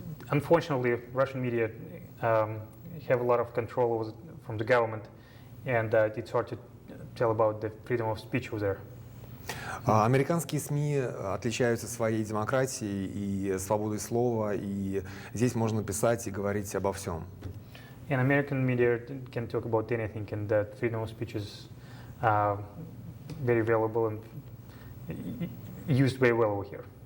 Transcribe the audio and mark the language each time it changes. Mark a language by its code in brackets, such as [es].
[en] Unfortunately, Russian media have a lot of control from the government, and it's hard to tell about the freedom of speech over there. [ru] Американские СМИ отличаются своей демократией и свободой слова, и здесь можно писать и говорить обо всем. [en] And American media can talk about anything, and that freedom of speech is very valuable and used very well over here.